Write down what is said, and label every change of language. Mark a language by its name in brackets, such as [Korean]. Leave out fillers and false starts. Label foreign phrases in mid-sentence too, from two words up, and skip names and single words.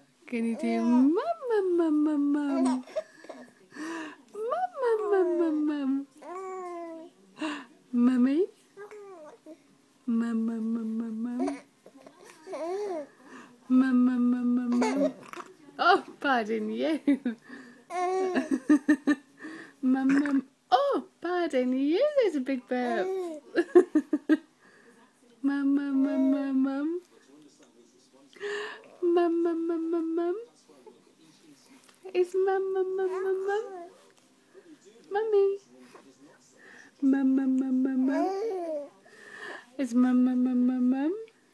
[English] Can you do mum, mum, mum, mum, mum? Mum, mum, mum, mum, mum. Mummy? Mum, mum, mum, mum, mum. Mum, mum, mum, mum, mum. Oh, pardon you. Mum, mum. Oh, pardon you. There's a big burp. Mum, mum, mum, mum, mum. Mum, mum, mum, mum, mum. It's mum, mum, mum, mum, mum. Mummy. Mum, mum, mum, mum, mum. It's mum, mum, mum, mum, mum.